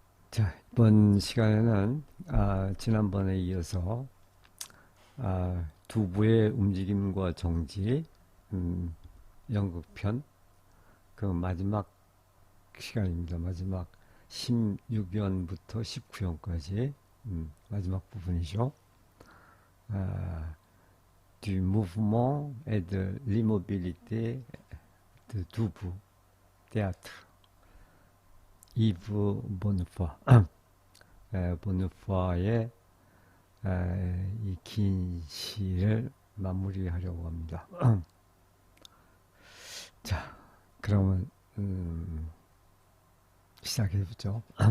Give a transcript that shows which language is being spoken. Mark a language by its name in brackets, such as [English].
[Korean] 자, 이번 시간에는 지난번에 이어서 두부의 움직임과 정지, 연극편, 그 마지막 시간입니다. 마지막 16연부터 19연까지 마지막 부분이죠. [French] Du mouvement et de l'immobilité de Debout, théâtre. [Korean] 이브 보누포, 보누포의 이 긴 시를 마무리하려고 합니다. 자, 그러면 시작해보죠.